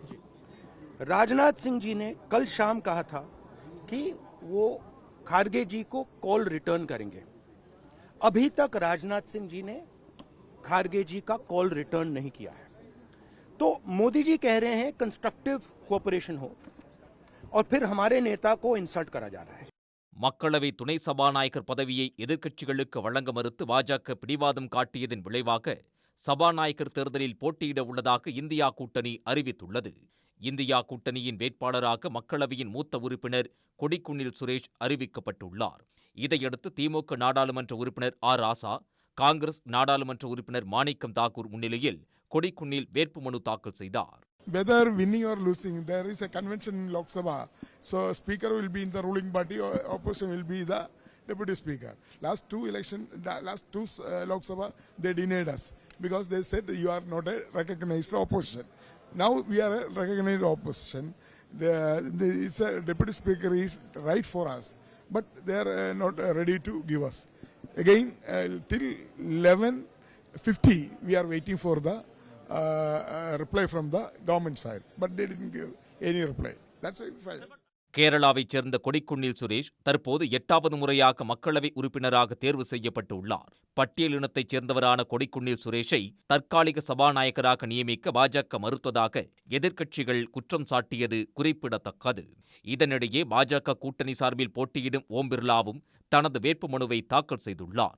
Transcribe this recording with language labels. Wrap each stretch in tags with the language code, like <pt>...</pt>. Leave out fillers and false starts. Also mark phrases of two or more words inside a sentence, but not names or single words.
<hi>राजनाथ सिंह जी ने कल शाम कहा था कि वो खारगे जी को</hi> <en>call return</en> <hi>करेंगे. अभी तक राजनाथ सिंह जी ने खारगे जी का</hi> <en>call return</en> <hi>नहीं किया है. तो मोदी जी कह रहे हैं</hi> <en>constructive cooperation</en> <hi>हो, और फिर हमारे नेता को इंसल्ट करा जा रहा है.</hi> <ta>மக்களவை துணை சபாநாயகர் பதவியை எதிர்க்கட்சிகளுக்கு வழங்க மறுத்து பாஜக பிடிவாதம் காட்டியதன் விளைவாக சபாநாயகர் தேர்தலில் போட்டியிட உள்ளதாக இந்தியா கூட்டணி அறிவித்துள்ளது. இந்தியா கூட்டணியின் வேட்பாளராக மக்களவையின் மூத்த உறுப்பினர் கொடிக்குன்னில் சுரேஷ் அறிவிக்கப்பட்டுள்ளார். இதையடுத்து திமுக நாடாளுமன்ற உறுப்பினர் ஆர். ராசா, காங்கிரஸ் நாடாளுமன்ற உறுப்பினர் மாணிக்கம் தாக்கூர் முன்னிலையில் கொடிக்குன்னில் வேட்புமனு தாக்கல் செய்தார்.</ta> <en>Whether winning or losing, there is a convention in Lok Sabha. So speaker will be in the ruling party, or opposition will be the deputy speaker. Last two Lok Sabha, they denied us because they said you are not a recognized opposition. Now we are a recognized opposition. The deputy speaker is right for us, but they are not ready to give us. Again, till 11:50, we are waiting for the reply from the government side, but they didn't give any reply. That's why we filed.</en> <ta>கேரளாவைச் சேர்ந்த கொடிக்குன்னில் சுரேஷ் தற்போது 8வது முறையாக மக்களவை உறுப்பினராக தேர்வு செய்யப்பட்டுள்ளார். பட்டியலினத்தைச் சேர்ந்தவரான கொடிக்குன்னில் சுரேஷை தற்காலிக சபாநாயகராக நியமிக்க பாஜக மறுத்ததாக எதிர்க்கட்சிகள் குற்றம் சாட்டியது குறிப்பிடத்தக்கது. இதனிடையே பாஜக கூட்டணி சார்பில் போட்டியிடும் ஓம் பிர்லாவும் தனது வேட்புமனுவை தாக்கல் செய்துள்ளார்.</ta>